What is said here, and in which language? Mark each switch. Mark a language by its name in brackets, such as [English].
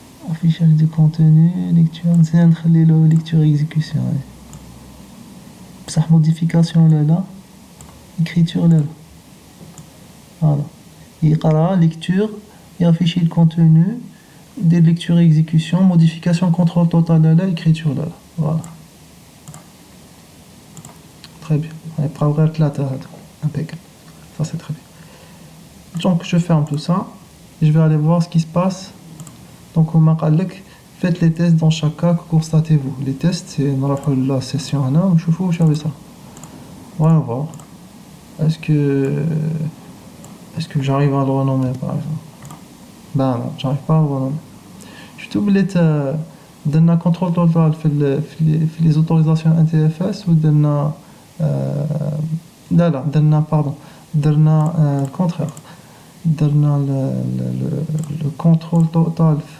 [French] affichage de contenu lecture [Arabic] مزيان نخليلو [French] lecture exécution بصح modification لا écriture لا voilà يقرا lecture يافيشي le contenu des lecture exécution modification contrôle total لا écriture لا voilà très bien [Arabic] يبقاو غير 3 هادو [French] impeccable. Ça c'est très bien. Donc je ferme tout ça et je vais aller voir ce qui se passe. Donc on m'a dit faites les tests dans chaque cas, que constatez-vous. Les tests c'est [Arabic] نروحوا la session هنا ونشوفوا واش هذا صار. [French] Voyons voir. Est-ce que j'arrive à le renommer par exemple? Ben non, j'arrive pas à le renommer. Je suis oublié [Arabic] درنا contrôle total في les autorisations NTFS ou درنا لا درنا [French] pardon درنا le contraire درنا le contrôle total